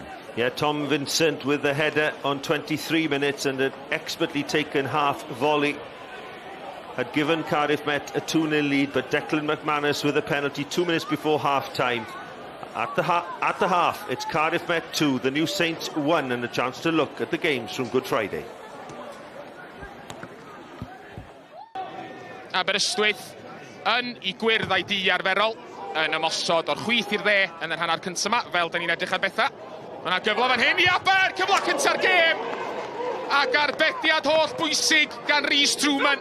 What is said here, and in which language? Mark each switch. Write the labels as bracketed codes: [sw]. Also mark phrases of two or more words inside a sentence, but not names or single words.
[en] Yeah, Tom Vincent with the header on 23 minutes, and an expertly taken half volley had given Cardiff Met a 2-0 lead, but Declan McManus with a penalty 2 minutes before half-time. At the half, it's Cardiff Met 2, the New Saints 1, and a chance to look at the games from Good Friday. [cy] Aberystwyth yn I gwyrddau di arferol yn ymosod o'r chwith i'r dde yn yr hanner cyntaf yma, fel da ni'n edrych ar bethau. Mae yna gyfle fan hyn I Aber, cyfle cynta'r gêm, ac arbediad holl bwysig gan Rhys Truman.